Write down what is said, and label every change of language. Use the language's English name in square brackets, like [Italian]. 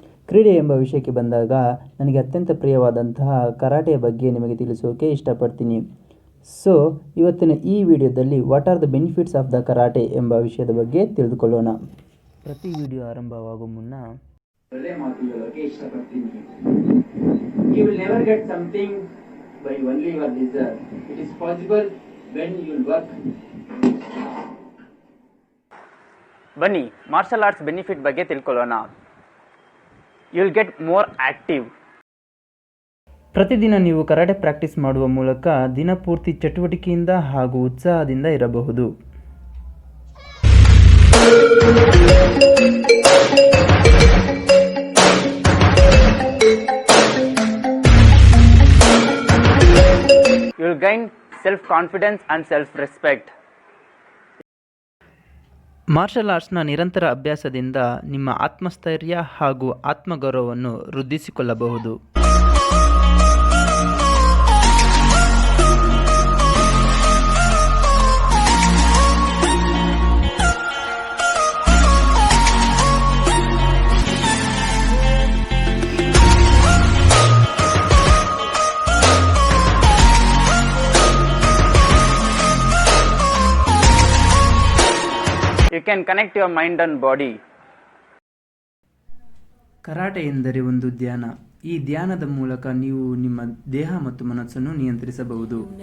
[Kannada] ಕ್ರೀಡೆ ಎಂಬ ವಿಷಯಕ್ಕೆ ಬಂದಾಗ ನನಗೆ ಅತ್ಯಂತ ಪ್ರಿಯವಾದಂತಹ ಕರಾಟೆಯ ಬಗ್ಗೆ ನಿಮಗೆ ತಿಳಿಸೋಕೆ ಇಷ್ಟಪಡ್ತೀನಿ. ಸೊ ಇವತ್ತಿನ ಈ ವಿಡಿಯೋದಲ್ಲಿ [English] what are the benefits of the karate [Kannada] ಎಂಬ ವಿಷಯದ ಬಗ್ಗೆ ತಿಳಿದುಕೊಳ್ಳೋಣ. ಪ್ರತಿ ವಿಡಿಯೋ ಆರಂಭವಾಗುವ ಮುನ್ನ ಒಳ್ಳೆ ಮಾತುಗಳಿಗೆ ಇಷ್ಟಪಡ್ತೀನಿ. [English] You will never get something by only your desire. It is possible when you work. [Kannada] ಬನ್ನಿ ಮಾರ್ಷಲ್ ಆರ್ಟ್ಸ್ ಬೆನಿಫಿಟ್ ಬಗ್ಗೆ ತಿಳ್ಕೊಳ್ಳೋಣ. [English] You will get more active. [Kannada] ಪ್ರತಿದಿನ ನೀವು ಕರಾಟೆ ಪ್ರಾಕ್ಟೀಸ್ ಮಾಡುವ ಮೂಲಕ ದಿನಪೂರ್ತಿ ಚಟುವಟಿಕೆಯಿಂದ ಹಾಗೂ ಉತ್ಸಾಹದಿಂದ ಇರಬಹುದು. [English] You will gain self-confidence and self-respect. [Kannada] Marshal ಆರ್ಟ್ಸ್ನ ನಿರಂತರ ಅಭ್ಯಾಸದಿಂದ ನಿಮ್ಮ ಆತ್ಮಸ್ಥೈರ್ಯ ಹಾಗೂ ಆತ್ಮಗೌರವವನ್ನು ವೃದ್ಧಿಸಿಕೊಳ್ಳಬಹುದು. [English] You can connect your mind and body. [Kannada] Karate ಎಂದರೆ ಒಂದು ಧ್ಯಾನ. ಈ ಧ್ಯಾನದ ಮೂಲಕ ನೀವು ನಿಮ್ಮ ದೇಹ ಮತ್ತು ಮನಸ್ಸನ್ನು ನಿಯಂತ್ರಿಸಬಹುದು.